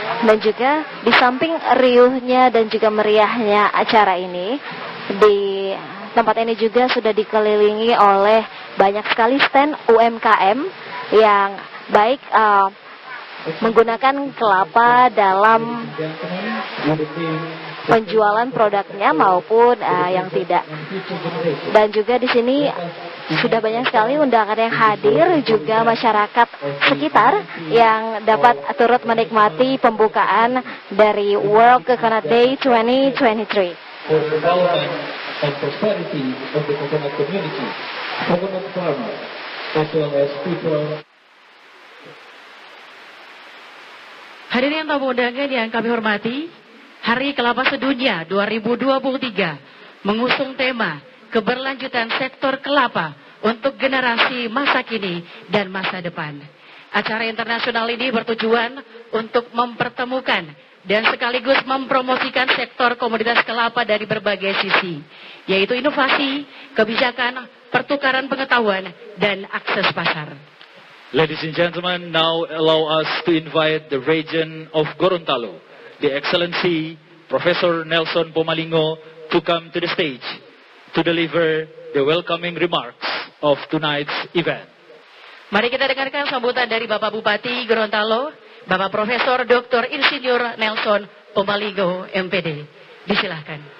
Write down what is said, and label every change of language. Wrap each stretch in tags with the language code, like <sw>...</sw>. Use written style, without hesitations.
<id>Dan juga di samping riuhnya dan juga meriahnya acara ini, di tempat ini juga sudah dikelilingi oleh banyak sekali stand UMKM yang baik menggunakan kelapa dalam penjualan produknya maupun yang tidak. Dan juga di sini sudah banyak sekali undangan yang hadir, juga masyarakat sekitar yang dapat turut menikmati pembukaan dari World Coconut Day 2023.</id> <en>For the development and prosperity of the coconut community, coconut farmers, as well as people.</en> <id>Hadirin tamu undangan yang kami hormati, Hari Kelapa Sedunia 2023 mengusung tema keberlanjutan sektor kelapa untuk generasi masa kini dan masa depan. Acara internasional ini bertujuan untuk mempertemukan dan sekaligus mempromosikan sektor komoditas kelapa dari berbagai sisi, yaitu inovasi, kebijakan, pertukaran pengetahuan, dan akses pasar.</id> <en>Ladies and gentlemen, now allow us to invite the region of Gorontalo, the Excellency Professor Nelson Pomalingo, to come to the stage to deliver the welcoming remarks of tonight's event.</en> <id>Mari kita dengarkan sambutan dari Bapak Bupati Gorontalo, Bapak Profesor Dr. Insinyur Nelson Pomalingo, MPD. Disilahkan.</id>